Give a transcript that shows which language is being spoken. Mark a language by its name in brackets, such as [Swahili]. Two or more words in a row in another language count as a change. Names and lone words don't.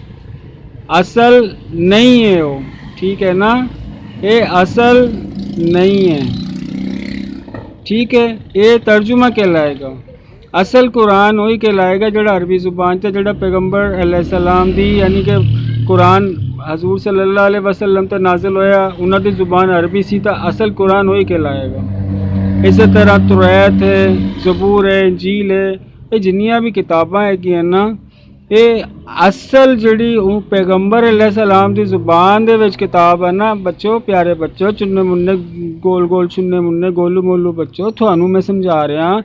[Punjabi] ਅਸਲ ਨਹੀਂ ਹੈ ਉਹ। ਠੀਕ ਹੈ ਨਾ, ਇਹ ਅਸਲ ਨਹੀਂ ਹੈ। ਠੀਕ ਹੈ, ਇਹ ਤਰਜੁਮਾ ਕਹਿਲਾਏਗਾ। ਅਸਲ ਕੁਰਾਨ ਉਹੀ ਕਹਿਲਾਏਗਾ ਜਿਹੜਾ ਅਰਬੀ ਜ਼ੁਬਾਨ 'ਚ ਜਿਹੜਾ ਪੈਗੰਬਰ अलैहिस्सलाम ਦੀ ਯਾਨੀ ਕਿ ਕੁਰਾਨ हजूर [Arabic] صلى الله عليه وسلم [Punjabi] ਤੇ ਨਾਜ਼ਿਲ ਹੋਇਆ, ਉਹਨਾਂ ਦੀ ਜ਼ੁਬਾਨ ਅਰਬੀ ਸੀ ਤਾਂ ਅਸਲ ਕੁਰਾਨ ਉਹੀ ਕਹਿਲਾਏਗਾ। ਇਸੇ ਤਰ੍ਹਾਂ ਤੁਰੈਤ ਹੈ, ਜ਼ਬੂਰ ਹੈ, ਇੰਜੀਲ ਹੈ, ਇਹ ਜਿੰਨੀਆਂ ਵੀ ਕਿਤਾਬਾਂ ਹੈਗੀਆਂ ਨਾ ਇਹ ਅਸਲ ਜਿਹੜੀ ਉਹ ਪੈਗੰਬਰ अलैहिस्सलाम ਦੀ ਜ਼ੁਬਾਨ ਦੇ ਵਿੱਚ ਕਿਤਾਬ ਹੈ ਨਾ ਬੱਚੋ, ਪਿਆਰੇ ਬੱਚੋ, ਚੁੰਨੇ ਮੁੰਨੇ ਗੋਲ ਗੋਲ ਚੁੰਨੇ ਮੁੰਨੇ ਗੋਲੂ ਮੋਲੂ ਬੱਚੋ, ਤੁਹਾਨੂੰ ਮੈਂ ਸਮਝਾ ਰਿਹਾ।